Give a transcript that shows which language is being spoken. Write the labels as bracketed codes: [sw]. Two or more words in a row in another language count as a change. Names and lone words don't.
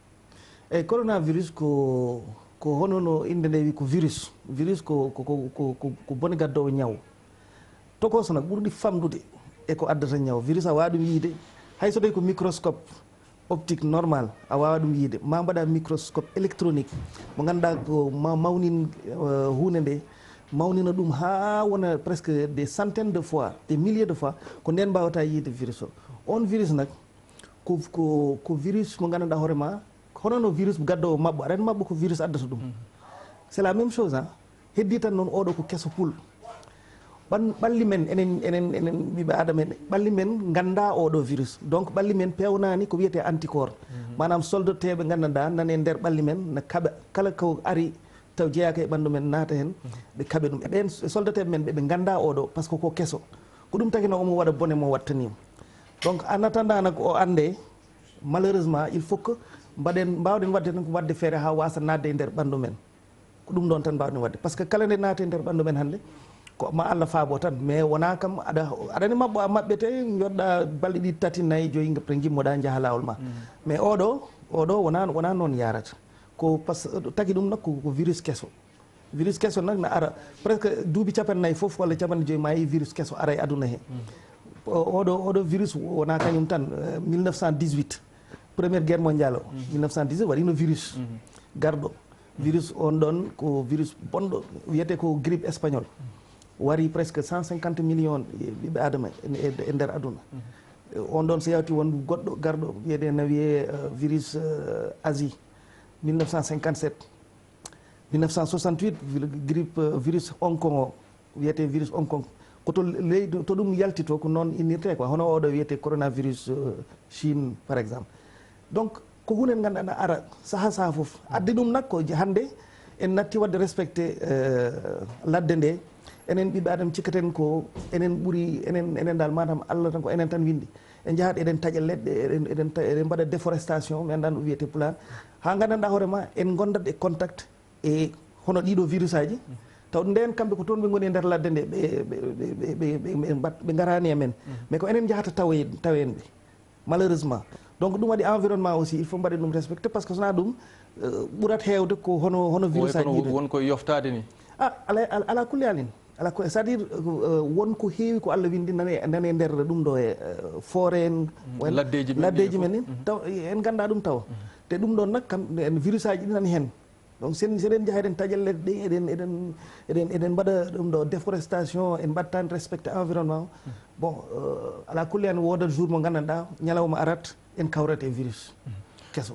[ff] eyyi coronavirus ko hono no inde nde wi ko virus ko bone gaddowo ñaw tokoso nak ɓurɗi famdude eko addata ñaw virus a wawa ɗum yiide hay so tawi ko [fr] microscope optique normal [ff] a wawa ɗum yiide ma mbaɗa [fr] microscope électronique [ff] mo ganduɗa ko mawnin hunde nde mawnina ɗum ha wona [fr] presque des centaines de fois des milliers de fois [ff] ko nden mbawata yiide virus o on virus nak ko virus mo ganduɗa hoorema hono no virus gaddowo mabɓo aɗa andi mabɓo ko virus addata ɗum [fr] c'est la même chose [ff] heddi tan noon oɗo ko kesso pul ɓalli men enen ɓiɓe adama en ɓalli men ganda oɗo virus donc ɓalli men pewnani ko wiyete anticorps manam soldateɓe gandanɗa nani e nder ɓalli men ne kaaɓa kala ko ari taw jeeyaka e ɓandu men naata hen ɓe kaaɓe ɗum ɓen soldateɓe men ɓeɓe ganda oɗo [fr] par ce que [ff] ko kesso ko ɗum tagui no omo waɗa bone mo wattanimo [fr] donc en attendant [ff] nak o ande [fr] malheureusement il faut que [ff] mbawɗen wadde tan ko wadde feere ha wasa nadde e nder ɓandu men ko ɗum ɗon tan mbawɗen wadde [fr] par ce que [ff] kala nde naate e nder ɓandu men hannde ko ma Allah faabo tan mais wona kam aɗani mabɓo a maɓɓete joɗɗa balɗe ɗiɗi tati nayyi joyyi pre gimmoɗa jaaha lawol ma mais oɗo wona noon yarata ko [fr] par ce que [ff] tagui ɗum nak ko virus kesso nak ne ara presque duuɓi capannayyi foof walla capanɗe joyyi ma yi virus kesso ara e aduna he oɗo virus wona kañum tan 1918 [fr] première guerre mondiale [ff] o 1918 waɗino virus garɗo virus on ɗon ko virus bonɗo wiyete ko [fr] grippe espagnol [ff] wari presque 150 millions ɓiɓɓe adama e nder aduna on ɗon so yawti won goɗɗo garɗo wiyede no wiye virus Asie 1957 1968 grippe virus Hong Kong o wiyete virus Hong Kong koto leydi to ɗum yaltito ko noon innirte quoi hono oɗo wiyete coronavirus Chine [fr] par exemple donc [ff] ko hunde ganduɗa ara saaha foof addi ɗum nak ko hande en natti wadde respecté ladde nde enen ɓiɓɓe adama cikkaten ko enen ɓuuri enen dal manam Allah tan ko enen tan windi en jahat eɗen taƴa leɗɗe eɗen mbaɗa déforestation mi andan ɗum wiyete pular ha gandanɗa hoorema en gondat e contact e hono ɗiɗo virus aji taw nden kamɓe ko toon ɓe goni e nder ladde nde ɓe garani e men mais ko enen jahata tawen ɓe malheureusement donc ɗum waɗi [fr] environnement aussi il faut [ff] mbaɗe ɗum respecté [fr] par ce que [ff] sona ɗum ɓuurat hewde ko hono virus aji ɗiɗo wonko yoftade ni ala kulli alin [fr] c'est à dire [ff] wonko heewi ko Allah windi nane e nder ɗum ɗo e foore en laddeji men ni taw en ganda ɗum taw te ɗum ɗon nak kam virus aji ɗi nani hen donc seɗen jaaha eɗen taƴa leɗɗe eɗen mbaɗa ɗum ɗo déforestation en mbattani [fr] respecté environnement bon [ff] ala kulli an wodat jour mo gandanɗa ñalawma arat en kawrat e virus kesso